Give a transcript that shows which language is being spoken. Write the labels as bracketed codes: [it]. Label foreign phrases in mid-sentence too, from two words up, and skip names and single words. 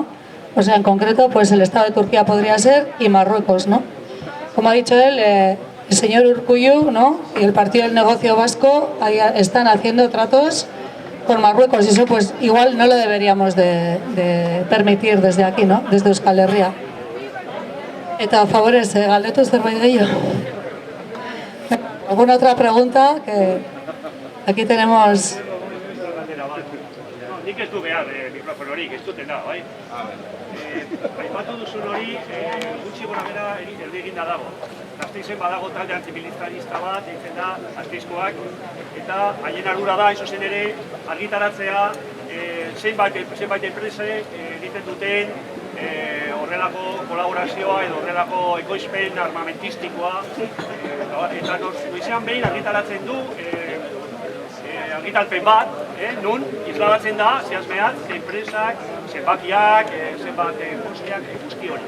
[es] O sea, en concreto, pues el Estado de Turquía podría ser, y Marruecos, ¿no? Como ha dicho él, el señor Urkullu, ¿no? Y el Partido del Negocio Vasco están haciendo tratos con Marruecos, y eso pues igual no lo deberíamos de permitir desde aquí, ¿no? Desde Euskal Herria. [eu] Eta favorez, galdetu zerbait gehiago. [es] ¿Alguna otra pregunta? Que aquí tenemos... [eu] Nik ez du behar mikrofon hori, ez duten da, bai? Aipatu duzun hori, gutxi gora bera erde eginda dago. Gasteizen badago talde antimilitarista bat, deitzen da Gasteizkoak, eta haien ardura da, hain zuzen ere, argitaratzea zenbait enprese egiten duten horrelako kolaborazioa edo horrelako ekoizpen armamentistikoa, eta noizean behin argitaratzen du argitalpen bat, nun isladatzen da, zehazmeat, enpresak, zenbakiak, zenbat posteak, guzti hori.